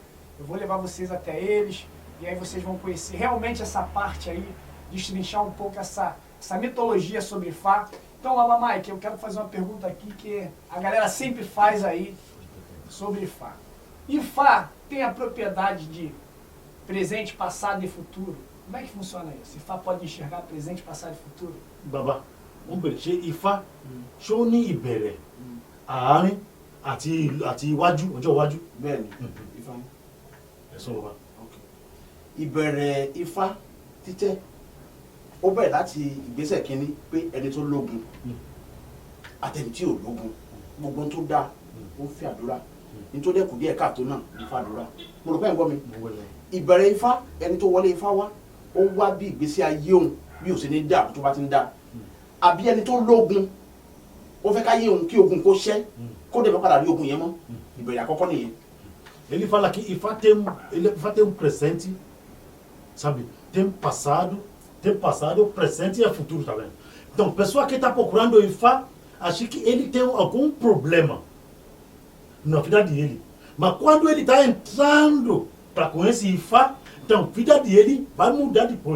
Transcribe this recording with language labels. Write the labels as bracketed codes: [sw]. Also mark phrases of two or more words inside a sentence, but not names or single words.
[pt] Eu vou levar vocês até eles, e aí vocês vão conhecer realmente essa parte aí, destrinchar um pouco essa mitologia sobre Ifá. Então, Babá Mike, eu quero fazer uma pergunta aqui que a galera sempre faz aí sobre Ifá. Ifá tem a propriedade de presente, passado e futuro. Como é que funciona isso? Ifá pode enxergar presente, passado e futuro? [yo] Baba, ṣe Ifá ṣé ó ní ìbẹ̀rẹ̀ àárín àti iwájú ọjọ́ iwájú. Bẹ́ẹ̀ni, Ifá. Ẹ̀sọ́ baba. Ìbẹ̀rẹ̀ Ifá títẹ̀ ó bẹ̀rẹ̀ láti ìgbésẹ̀ kínní pé ẹni tó lógun àtẹni tí ò lógun gbogbo tó dáa ó fi àdúrà nítorí ẹ̀kú díẹ̀ káàtó náà ní fàdúrà. Mo rò pé ẹ̀ ń gbọ́ mi. Ìbẹ̀rẹ̀ Ifá ẹni tó wọlé Ifá wá ó wá bí ìgbésí ayé òun bí ò sí ní dáa tó bá ti ń dáa àbí ẹni tó lógun ó fẹ́ káyé òun kí ogun kó ṣẹ́ kó dẹ̀ bá padà rí ogun yẹn mọ́ ìbẹ̀rẹ̀ àkọ́kọ́ nìyẹn. [pt] Ele fala que Ifá tem um presente, sabe? Tem passado, presente e futuro também. Então, pessoa que está procurando Ifá, acha que ele tem algum problema na vida dele. Mas quando ele está entrando para conhecer Ifá, então, a vida dele vai mudar depois.